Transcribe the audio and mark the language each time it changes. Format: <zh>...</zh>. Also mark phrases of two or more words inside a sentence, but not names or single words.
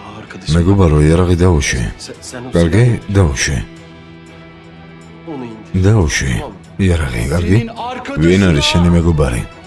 <tr>arkadaşım.</tr> <ka>მეგობარო, იარაღი დაუშვი.</ka> <tr>Sen o</tr> <ka>კარგი,</ka> <tr>silahı-</tr> <ka>დაუშვი.</ka> <tr>Onu indir.</tr> <ka>დაუშვი. იარაღი, კარგი? ვინ არის შენი მეგობარი?</ka>